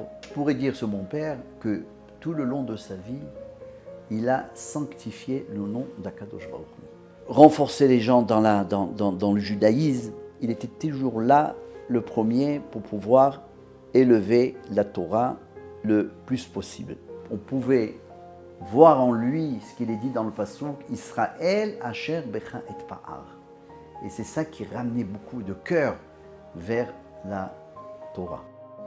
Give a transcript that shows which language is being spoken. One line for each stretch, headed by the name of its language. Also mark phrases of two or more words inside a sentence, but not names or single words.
French: Je pourrais dire sur mon père que tout le long de sa vie, il a sanctifié le nom d'
Hebrew: הקדוש ברוך הוא.
French: Renforcer les gens dans le judaïsme, il était toujours là, le premier, pour pouvoir élever la Torah le plus possible. On pouvait voir en lui ce qu'il est dit dans le passouk,
Hebrew: ישראל אשר בך אתפאר.
French: Et c'est ça qui ramenait beaucoup de cœur vers la Torah.